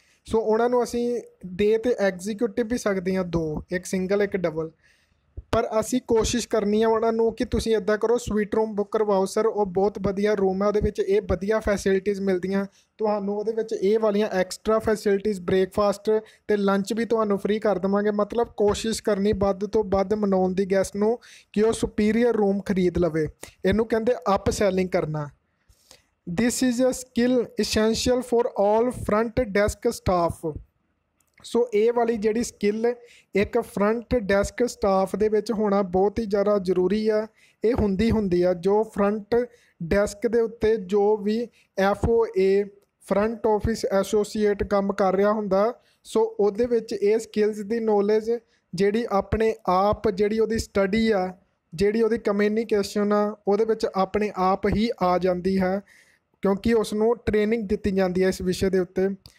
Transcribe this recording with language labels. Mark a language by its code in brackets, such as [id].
[pa] ਉਹਨਾਂ ਨੂੰ ਅਸੀਂ ਦੇ ਤੇ ਐਗਜ਼ੀਕਿਊਟਿਵ ਵੀ ਸਕਦੇ ਹਾਂ 2, ਇੱਕ ਸਿੰਗਲ ਇੱਕ ਡਬਲ, ਪਰ ਅਸੀਂ ਕੋਸ਼ਿਸ਼ ਕਰਨੀ ਆ ਉਹਨਾਂ ਨੂੰ ਕਿ ਤੁਸੀਂ ਇੱਦਾਂ ਕਰੋ ਸਵੀਟ ਰੂਮ ਬੁੱਕ ਕਰਵਾਓ ਸਰ, ਉਹ ਬਹੁਤ ਵਧੀਆ ਰੂਮ ਹੈ, ਉਹਦੇ ਵਿੱਚ ਇਹ ਵਧੀਆ ਫੈਸਿਲਿਟੀਜ਼ ਮਿਲਦੀਆਂ ਤੁਹਾਨੂੰ, ਉਹਦੇ ਵਿੱਚ ਇਹ ਵਾਲੀਆਂ ਐਕਸਟਰਾ ਫੈਸਿਲਿਟੀਜ਼ ਬ੍ਰੇਕਫਾਸਟ ਅਤੇ ਲੰਚ ਵੀ ਤੁਹਾਨੂੰ ਫ੍ਰੀ ਕਰ ਦੇਵਾਂਗੇ। ਮਤਲਬ ਕੋਸ਼ਿਸ਼ ਕਰਨੀ ਵੱਧ ਤੋਂ ਵੱਧ ਮਨਾਉਣ ਦੀ ਗੈਸਟ ਨੂੰ ਕਿ ਉਹ ਸੁਪੀਰੀਅਰ ਰੂਮ ਖਰੀਦ ਲਵੇ। ਇਹਨੂੰ ਕਹਿੰਦੇ ਅਪ ਸੈਲਿੰਗ ਕਰਨਾ। [en] This is a skill essential for all front desk staff। [pa] ਇਹ ਵਾਲੀ ਜਿਹੜੀ ਸਕਿੱਲ ਇੱਕ ਫਰੰਟ ਡੈਸਕ ਸਟਾਫ ਦੇ ਵਿੱਚ ਹੋਣਾ ਬਹੁਤ ਹੀ ਜ਼ਿਆਦਾ ਜ਼ਰੂਰੀ ਆ। ਇਹ ਹੁੰਦੀ ਆ ਜੋ ਫਰੰਟ ਡੈਸਕ ਦੇ ਉੱਤੇ ਜੋ ਵੀ FOA ਫਰੰਟ ਆਫਿਸ ਐਸੋਸੀਏਟ ਕੰਮ ਕਰ ਰਿਹਾ ਹੁੰਦਾ, ਉਹਦੇ ਵਿੱਚ ਇਹ ਸਕਿੱਲਸ ਦੀ ਨੌਲੇਜ ਜਿਹੜੀ ਆਪਣੇ ਆਪ, ਜਿਹੜੀ ਉਹਦੀ ਸਟੱਡੀ ਆ, ਜਿਹੜੀ ਉਹਦੀ ਕਮਿਊਨੀਕੇਸ਼ਨ ਆ, ਉਹਦੇ ਵਿੱਚ ਆਪਣੇ ਆਪ ਹੀ ਆ ਜਾਂਦੀ ਹੈ ਕਿਉਂਕਿ ਉਸ ਨੂੰ ਟ੍ਰੇਨਿੰਗ ਦਿੱਤੀ ਜਾਂਦੀ ਹੈ ਇਸ ਵਿਸ਼ੇ ਦੇ ਉੱਤੇ।